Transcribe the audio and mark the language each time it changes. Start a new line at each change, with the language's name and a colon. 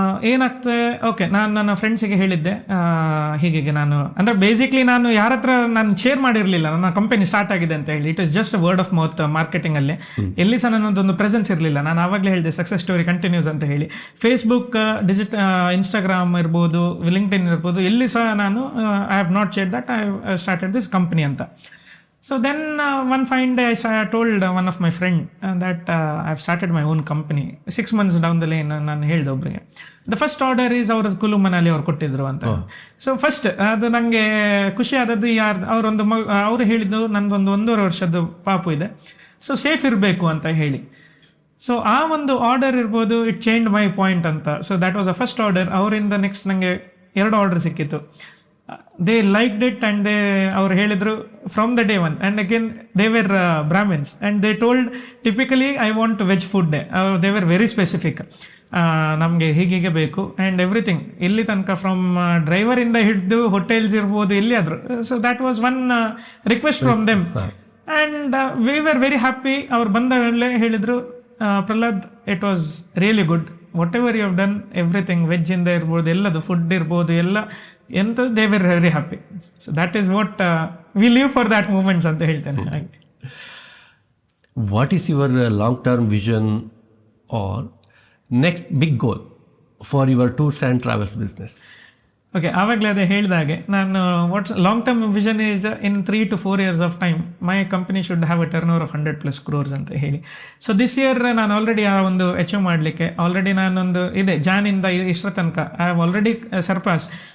Kannada: ಏನಾಗ್ತದೆ, ಓಕೆ ನಾನು ನನ್ನ ಫ್ರೆಂಡ್ಸಿಗೆ ಹೇಳಿದ್ದೆ ಹೀಗೆ ನಾನು ಅಂದರೆ ಬೇಸಿಕ್ಲಿ ನಾನು ಯಾರ ಹತ್ರ ನಾನು ಶೇರ್ ಮಾಡಿರಲಿಲ್ಲ ನನ್ನ ಕಂಪನಿ ಸ್ಟಾರ್ಟ್ ಆಗಿದೆ ಅಂತ ಹೇಳಿ.
English: It is just word of mouth ಮಾರ್ಕೆಟಿಂಗಲ್ಲಿ.
Kannada: ಎಲ್ಲಿ ಸಹ ನನ್ನದೊಂದು ಪ್ರೆಸೆನ್ಸ್ ಇರಲಿಲ್ಲ. ನಾನು ಆವಾಗಲೇ ಹೇಳಿದೆ ಸಕ್ಸಸ್ ಸ್ಟೋರಿ ಕಂಟಿನ್ಯೂಸ್ ಅಂತ ಹೇಳಿ. ಫೇಸ್ಬುಕ್, ಇನ್ಸ್ಟಾಗ್ರಾಮ್ ಇರ್ಬೋದು, ಲಿಂಕ್ಡ್ಇನ್ ಇರ್ಬೋದು, ಎಲ್ಲಿ ಸಹ ನಾನು
English: I have not shared that I have started this company
Kannada: ಅಂತ.
English: So then one fine day I told one of my friend that I've started my own company. 6 months down the lane
Kannada: ನಾನು ಹೇಳಿದೆ ಒಬ್ಬರಿಗೆ,
English: the first order is
Kannada: ಅವ್ರ ಕುಲು ಮನಾಲಿ ಅವ್ರು ಕೊಟ್ಟಿದ್ರು ಅಂತ. So first ಅದು ನನಗೆ ಖುಷಿ ಆದದ್ದು ಅವರು ಹೇಳಿದ್ದು ನಂದೊಂದು 1.5 ವರ್ಷದ್ದು ಪಾಪು ಇದೆ, ಸೊ ಸೇಫ್ ಇರಬೇಕು ಅಂತ ಹೇಳಿ. ಸೊ ಆ ಒಂದು ಆರ್ಡರ್ ಇರ್ಬೋದು,
English: It change my point ಅಂತ. So that was a first order.
Kannada: ಅವರಿಂದ ನೆಕ್ಸ್ಟ್ ನನಗೆ 2 ಆರ್ಡರ್ ಸಿಕ್ಕಿತ್ತು.
English: they liked it and
Kannada: ಅವ್ರು ಹೇಳಿದರು
English: From the day 1. And again they were Brahmins and they told typically I want veg food. They were very specific,
Kannada: ನಮಗೆ ಹೀಗೆ ಬೇಕು
English: and everything,
Kannada: ಇಲ್ಲಿ ತನಕ ಫ್ರಮ್ ಡ್ರೈವರಿಂದ ಹಿಡಿದು ಹೋಟೆಲ್ಸ್ ಇರ್ಬೋದು ಎಲ್ಲಿಯಾದರೂ.
English: So that was one request from them. And we were very happy.
Kannada: ಅವ್ರು ಬಂದ ವೇಳೆ ಹೇಳಿದರು,
English: Prahlad, it was really good, whatever you have done, everything,
Kannada: ವೆಜ್ಜಿಂದ ಇರ್ಬೋದು, ಎಲ್ಲದು ಫುಡ್ ಇರ್ಬೋದು, ಎಲ್ಲ ಎಂತ,
English: They were very happy. So that is what we live for that moments
Kannada: ಅಂತ ಹೇಳ್ತೇನೆ. ಹಾಗೆ
English: What is your long-term vision or next big goal for your tours and travels business?
Kannada: Okay, ಆವಾಗಲೇ ಅದೇ ಹೇಳಿದಾಗೆ ನಾನು
English: what's long term vision is in 3 to 4 years of time my company should have a turnover of 100+ crores
Kannada: ಅಂತ ಹೇಳಿ. So this year ನಾನು already ಆ ಒಂದು achieve ಮಾಡಲಿಕ್ಕೆ ಆಲ್ರೆಡಿ ನಾನೊಂದು ಇದೆ ಜಾನಿಂದ ಇಷ್ಟರ ತನಕ
English: I have already surpass.